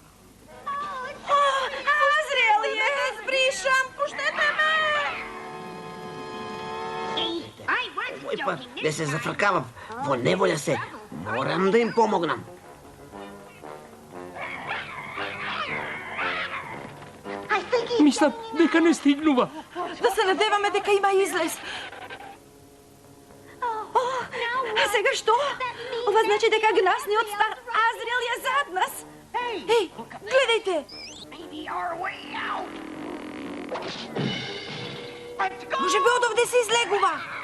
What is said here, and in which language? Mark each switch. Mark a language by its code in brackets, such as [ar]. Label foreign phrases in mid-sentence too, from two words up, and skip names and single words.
[mk] Azriel je, zbrišam, puštajte me. Pa, ne se zafrkavam, ne volja se. Moram da im pomognem. Mislim, дека не стигнува. Да се надеваме дека има излез. А сега што? Ова значи дека гнасниот стар Азриел е зад нас. Еј, гледајте! Може би од овде се излегува.